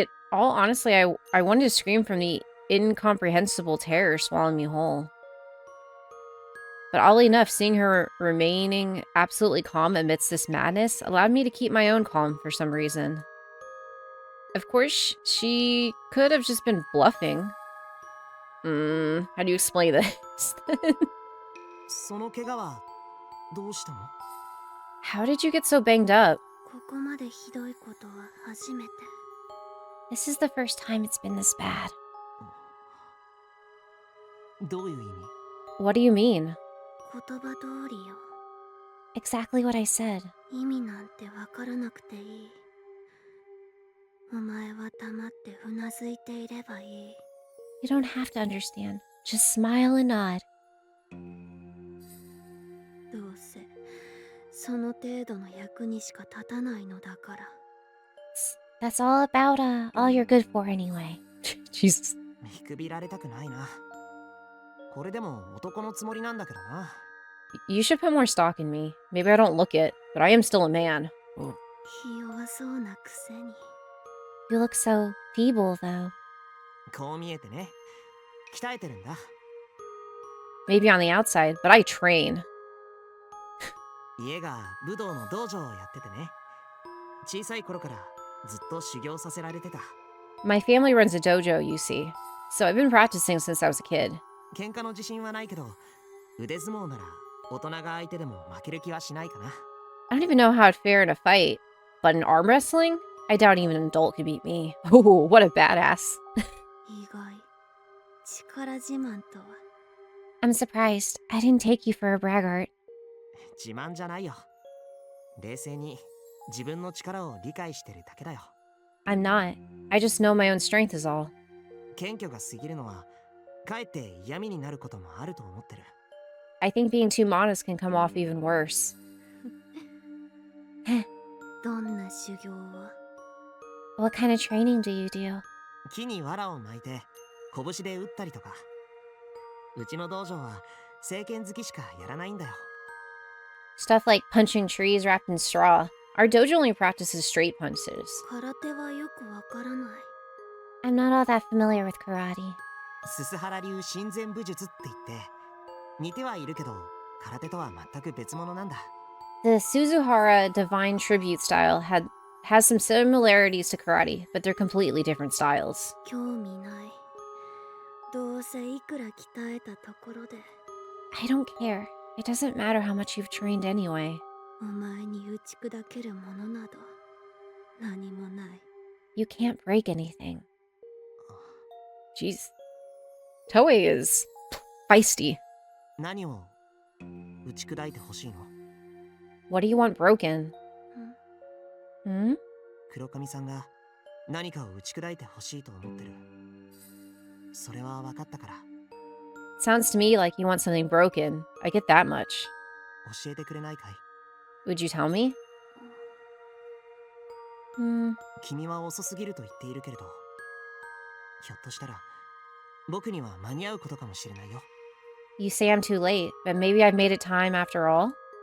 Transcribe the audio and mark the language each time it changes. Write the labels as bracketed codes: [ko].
[en] All honestly, I wanted to scream from the incomprehensible terror swallowing me whole. But oddly enough, seeing her remaining absolutely calm amidst this madness allowed me to keep my own calm for some reason. Of course, she could have just been bluffing. How do you explain this? [ja] その怪我はどうしたの [en] How did you get so banged up? [ja] ここまでひどいことは初めて。 [en] This is the first time it's been this bad. [ja] どういう意味 [en] What do you mean? [ja] 言葉通りよ。 [en] Exactly what I said. [ja] 意味なんてわからなくていい。お前は黙ってうなずいていればいい。 [en] You don't have to understand. Just smile and nod. [ja] どうせその程度の役にしか立たないのだから。 [en] That's all about, all you're good for anyway. Jesus. [ja] 見くびられたくないな。これでも男のつもりなんだけどな。 [en] You should put more stock in me. Maybe I don't look it, but I am still a man. [ja] ひ弱そうなくせに。 [en] You look so feeble, though. [ja] こう見えてね、鍛えてるんだ。 [en] Maybe on the outside, but I train. [ja] 家が武道の道場をやっててね、小さい頃からずっと修行させられてた。 [en] My family runs a dojo, you see. So I've been practicing since I was a kid. [ja] 喧嘩の自信はないけど、腕相撲なら大人が相手でも負ける気はしないかな。 [en] I don't even know how to fare in a fight, but in arm wrestling, I doubt even an adult could beat me. Oh, what a badass. [ja] 意外。力自慢とは。 [en] I'm surprised. I didn't take you for a braggart. [ja] 自慢じゃないよ。冷静に自分の力を理解してるだけだよ。 [en] I'm not. I just know my own strength is all. [ja] 謙虚が過ぎるのはかえって嫌味になることもあると思ってる。 [en] I think being too modest can come off even worse. [ja] どんな修行を？ [en] What kind of training do you do? [ja] 木に藁を巻いて拳で打ったりとか。うちの道場は正拳突きしかやらないんだよ。 [en] Stuff like punching trees wrapped in straw. Our dojo only practices straight punches. [ja] 空手はよくわからない。 [en] I'm not all that familiar with karate. [ja] すす原流親善武術って言って似てはいるけど空手とは全く別物なんだ。 [en] The Suzuhara divine tribute style has some similarities to karate, but they're completely different styles. [ja] 興味ない。どうせいくら鍛えたところで、 [en] I don't care. It doesn't matter how much you've trained anyway. [ja] お前に打ち砕けるものなど何もない。 [en] You can't break anything. Jeez. Toei is feisty. [ja] 何を打ち砕いてほしいの？ [en] What do you want broken? Hmm? [ja] 黒髪さんが何かを打ち砕いてほしいと思ってる。それは分かったから。 [en] Sounds to me like you want something broken. I get that much. [ja] 教えてくれないかい？ [en] Would you tell me? Hmm. [ja] 君は遅すぎると言っているけれど、ひょっとしたら僕には間に合うことかもしれないよ。 [en] You say I'm too late, but maybe I've made it time after all?